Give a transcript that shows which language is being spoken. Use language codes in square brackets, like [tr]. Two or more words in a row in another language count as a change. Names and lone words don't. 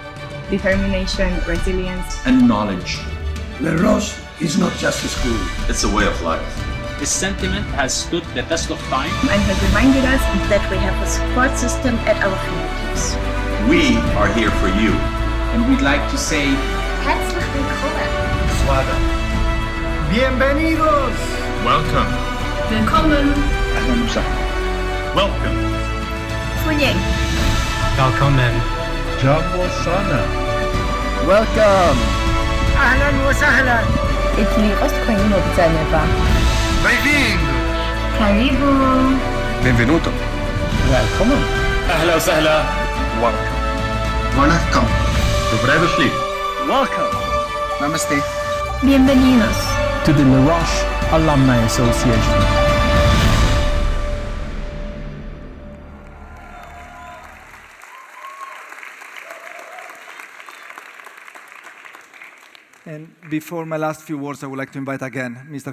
[en] determination, resilience, and knowledge. Le Roche is not just a school, it's a way of life. This sentiment has stood the test of time and has reminded us that we have a support system at our fingertips. We are here for you. And we'd like to say, [de] Herzlich willkommen. [es] Suada. Bienvenidos. [en] Welcome. [de] Willkommen. [ar] أهلا وسهلا. [en] Welcome. [zh] 歡迎 [de] Willkommen. [sw] Jambo sana. Welcome. [ar] أهلا وسهلا. Jeśli ostkoń widzenia ba. [pt] Bem-vindo. [sw] Karibu. [it] Benvenuto. [en] welcome. [ar] أهلا وسهلا. [en] Welcome. [bg] Welcome. Добре дошли. [en] Welcome. Namaste. [es] Bienvenidos. [en] To the Le Roche Alumni Association. And before my last few words, I would like to invite again Mr.